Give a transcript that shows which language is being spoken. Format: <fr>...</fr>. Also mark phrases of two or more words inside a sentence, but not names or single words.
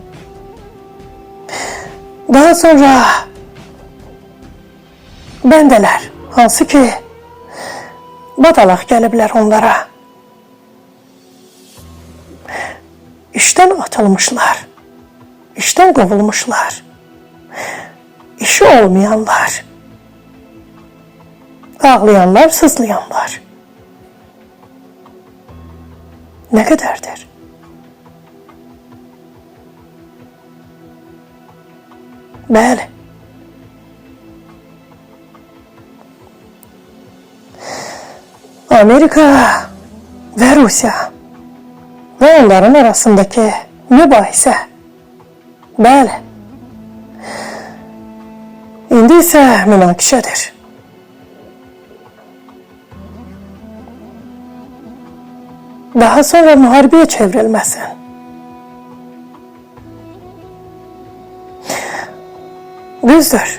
<az>Daha sonra bəndələr, hansı ki badalaq gəliblər onlara. İşdən atılmışlar, işdən qovulmuşlar, işi olmayanlar, ağlayanlar, sızlayanlar.</az> <tr>Ne kadardır?</tr> <az>Bəli.</az> <tr>Amerika ve Rusya ve onların arasındaki mübahisə.</tr> <az>Bəli. İndi isə münaqişədir. Daha sonra müharibəyə çevrilməsin. Düzdür.</az>